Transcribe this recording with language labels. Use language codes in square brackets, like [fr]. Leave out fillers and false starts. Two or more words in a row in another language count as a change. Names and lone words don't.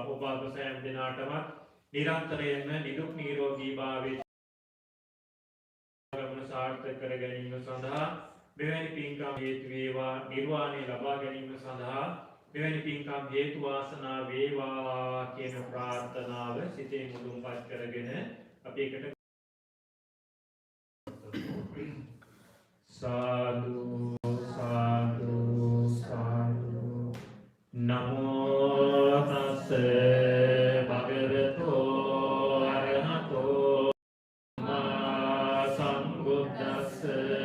[si] ඔබ අප සෑම දෙනාටම නිරන්තරයෙන්ම නිදුක් නිරෝගී භාවයේ ගමන සාර්ථක කර ගැනීම සඳහා මෙවැනි පින්කම් හේතු වේවා. නිර්වාණය ලබා ගැනීම සඳහා මෙවැනි පින්කම් හේතු වාසනා වේවා කියන ප්‍රාර්ථනාව සිතේ මුදුන්පත් කරගෙන අපි එකට [pi] साधु साधु साधु नमो तस्से भगवतो अरहतो सम्मा सम्बुद्धस्से